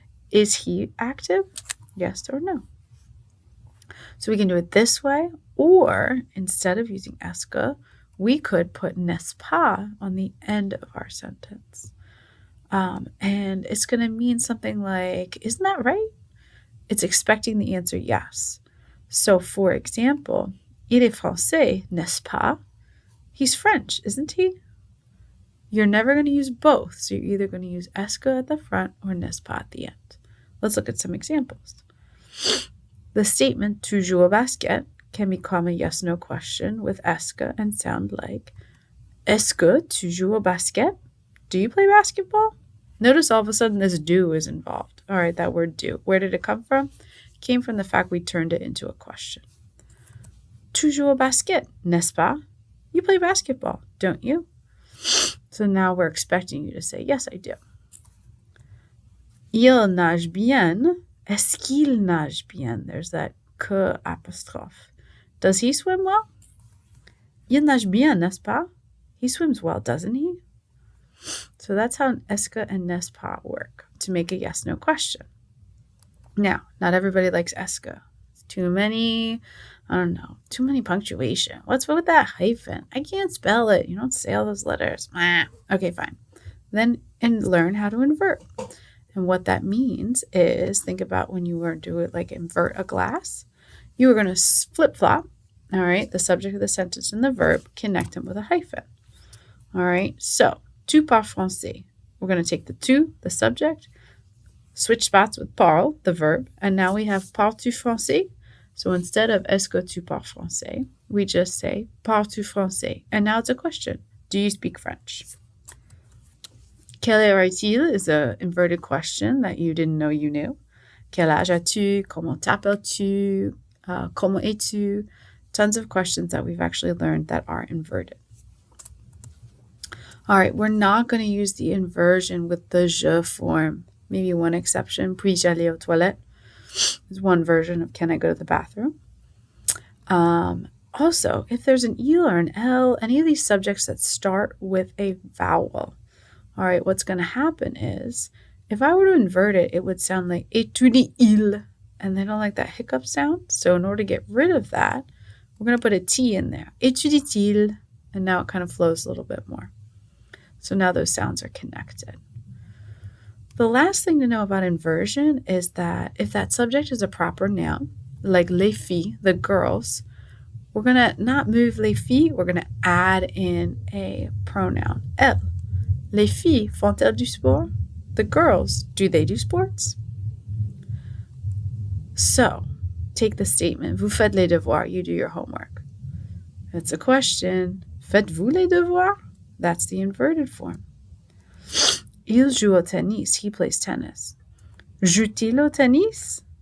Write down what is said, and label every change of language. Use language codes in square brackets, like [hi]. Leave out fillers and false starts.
[en] Is he active? Yes or no? So we can do it this way, or instead of using est-ce que, we could put n'est-ce pas on the end of our sentence. And it's going to mean something like, isn't that right? It's expecting the answer yes. So, for example, [fr] il est français, n'est-ce pas? [en] He's French, isn't he? You're never going to use both. So you're either going to use est-ce que at the front or n'est-ce pas at the end. Let's look at some examples. The statement tu joues au basket can become a yes-no question with est-ce que and sound like, [fr] est-ce que tu joues au basket? [en] Do you play basketball? Notice all of a sudden this do is involved. All right, that word do. Where did it come from? It came from the fact we turned it into a question. [fr] Tu joues au basket, n'est-ce pas? [en] You play basketball, don't you? So now we're expecting you to say, yes, I do. [fr] Il nage bien. Est-ce qu'il nage bien? [en] There's that que apostrophe. Does he swim well? [fr] Il nage bien, n'est-ce pas? [en] He swims well, doesn't he? So that's how est-ce que and n'est-ce pas work to make a yes-no question. Now, not everybody likes est-ce que. It's too many punctuation. What's with that hyphen? I can't spell it. You don't say all those letters. Okay, fine. Then learn how to invert. And what that means is, think about when you were doing like invert a glass. You were going to flip-flop, all right, the subject of the sentence and the verb, connect them with a hyphen. All right, so [fr] tu parles français. [en] We're going to take the tu, the subject, switch spots with parle, the verb, and now we have parles-tu français? So instead of [fr] est-ce que tu parles français, [en] we just say parles-tu français? And now it's a question. Do you speak French? [fr] Quel âge as-tu [en] is an inverted question that you didn't know you knew. Quel âge as-tu? Comment t'appelles-tu? Comment es-tu? Tons of questions that we've actually learned that are inverted. All right, we're not going to use the inversion with the je form. Maybe one exception, [fr] puis-je aller aux toilettes? [en] There's one version of can I go to the bathroom? Also, if there's an il or an l, any of these subjects that start with a vowel, all right, what's going to happen is, if I were to invert it, it would sound like étudie-il, and they don't like that hiccup sound. So in order to get rid of that, we're going to put a T in there. Étudie-t-il, and now it kind of flows a little bit more. So now those sounds are connected. The last thing to know about inversion is that if that subject is a proper noun, like les filles, the girls, we're going to not move les filles, we're going to add in a pronoun, elles. [fr] Les filles font-elles du sport? [en] The girls, do they do sports? So, take the statement, [fr] vous faites les devoirs, [en] you do your homework. It's a question, [fr] faites-vous les devoirs? [en] That's the inverted form. [fr] Il joue au tennis, [en] he plays tennis. [fr] Joue-t-il au tennis?